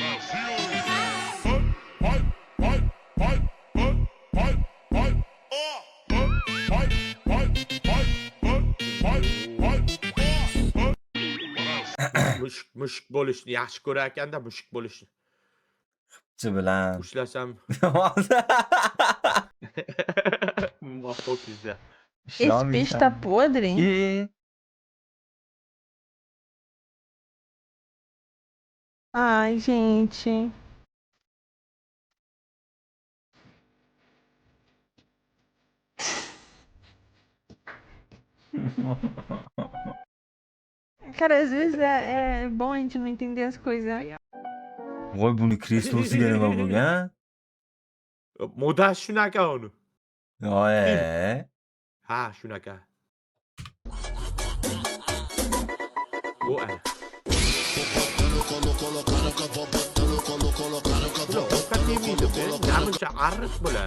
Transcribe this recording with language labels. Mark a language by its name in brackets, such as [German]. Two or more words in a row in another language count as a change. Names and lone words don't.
[Uzbek] Mushuk bo'lishni yaxshi ko'rar ekanda, mushuk bo'lishni. Chi bilan. Ushlasam. [Portuguese] Uma foquinha. Esse peixe tá podre? Ai, gente. Cara, às vezes é bom a gente não entender as coisas. [Uzbek] Voy buni krestosiga nima bo'lgan? Moda shunaqa uni. Yo'q. Ha, shunaqa. Bu ana. Namuncha arriq bo'lar.